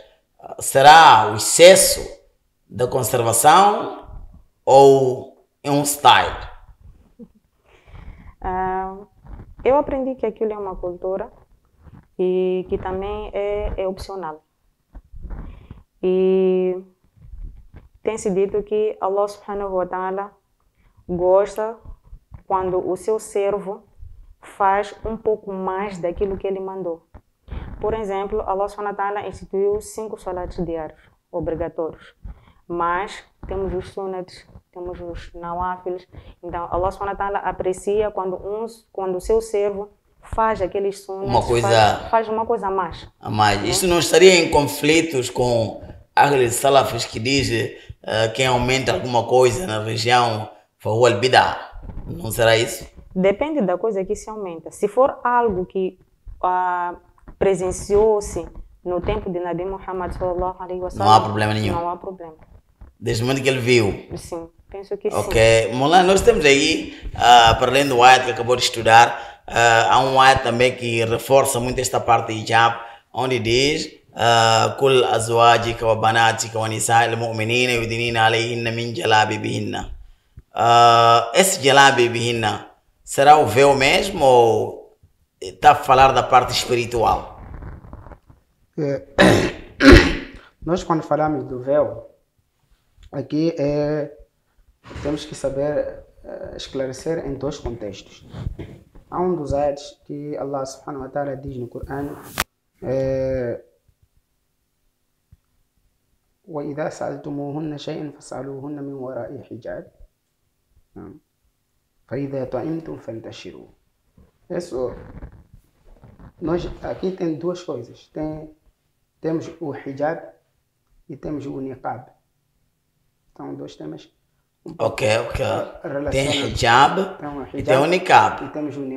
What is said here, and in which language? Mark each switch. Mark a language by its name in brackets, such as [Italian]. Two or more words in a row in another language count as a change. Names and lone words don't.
[Portuguese] Será o excesso da conservação ou é um style? Eu aprendi que aquilo é uma cultura e que também é opcional. E tem-se dito que Allah [Arabic] سبحانه وتعالى [Portuguese] gosta quando o seu servo faz um pouco mais daquilo que ele mandou. Por exemplo, Allah [Arabic] سبحانه وتعالى [Portuguese] instituiu 5 salats diários, obrigatórios. Mas temos os sunats, temos os nawafils. Então, Allah [Arabic] سبحانه وتعالى [Portuguese] aprecia quando o seu servo faz aqueles sunats, faz uma coisa a mais. A mais. Isso não estaria em conflitos com aqueles salafis que dizem quem aumenta alguma coisa na religião foi o bid'ah? Não será isso? Depende da coisa que se aumenta. Se for algo que presenciou-se no tempo de Nabi Muhammad [Arabic] صلى الله عليه وسلم, [Portuguese] não há problema nenhum. Não há problema. Desde o momento que ele viu. Sim, penso que sim. Ok. Molan, nós temos aí, para além do ayat que acabou de estudar, há um ayat também que reforça muito esta parte de hijab, onde diz [Arabic] كل أزواجك وبناتك ونساء المؤمنين يدنين عليهن من جلابيبهن. [Portuguese] Esse jalabibihinna será o véu mesmo ou está a falar da parte espiritual? Nós, quando falamos do véu, aqui temos que saber esclarecer em dois contextos. Há um dos ayats que Allah [Arabic] سبحانه وتعالى [Portuguese] diz no Corão: [Arabic] وَإِذَا سَأَلْتُمُوهُنَّ شَيْئًا فَاسْأَلُوهُنَّ مِنْ وَرَاءِ حِجَابٍ فَإِذَا طَعِمْتُمْ فَانْتَشِرُوا. [Portuguese] Isso, nós aqui tem duas coisas. Temos o hijab e temos o niqab. Então, dois temas. Ok. Tem hijab e tem o niqab. E temos o niqab.